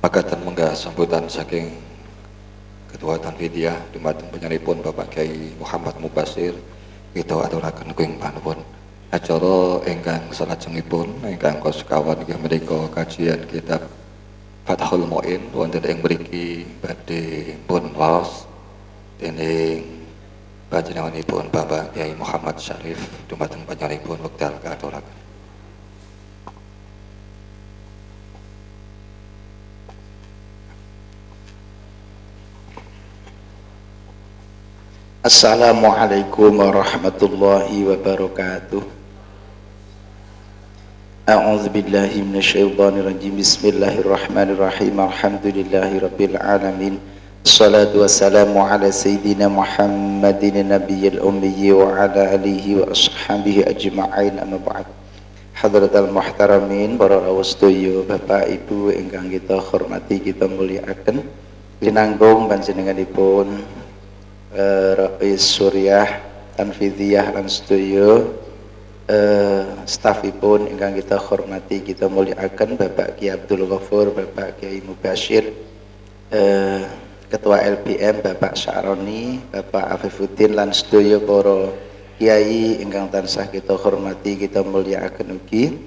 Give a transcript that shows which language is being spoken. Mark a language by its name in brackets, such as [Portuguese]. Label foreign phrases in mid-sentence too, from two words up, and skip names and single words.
[Javanese] Makaten menggah sambutan saking Ketua Tanfidiyah dumateng panjenenganipun Bapak Kyai Muhammad Mubasir kita aturaken kuing panuwun acara ingkang salajengipun ingkang sekawan inggih menika kajian kitab Fathul Muin wonten ing mriki badhe pun waos dening panjenenganipun Bapak Kyai Muhammad Syarif dumateng panjenenganipun wekdal katuraken. [Arabic] السلام عليكم ورحمة الله وبركاته. أعوذ بالله من الشيطان الرجيم. بسم الله الرحمن الرحيم. الحمد لله رب العالمين. والصلاة والسلام على سيدنا محمد النبي الأمي وعلى آله وأصحابه أجمعين. أما بعد. حضرات المحترمين, [Javanese] para rawuh sedaya, Bapak Ibu ingkang kita hormati, kita mulyakaken. Linanggung panjenenganipun Rais Suryah Tanfidiyah lan sedaya stafipun ingkang kita hormati, kita mulyakaken, Bapak Kyai Abdul Ghafur, Bapak Kyai Mubasir, Ketua LPM Bapak Syaroni, Bapak Afifuddin lan sedaya para kiai ingkang tansah kita hormati, kita mulyakaken ugi.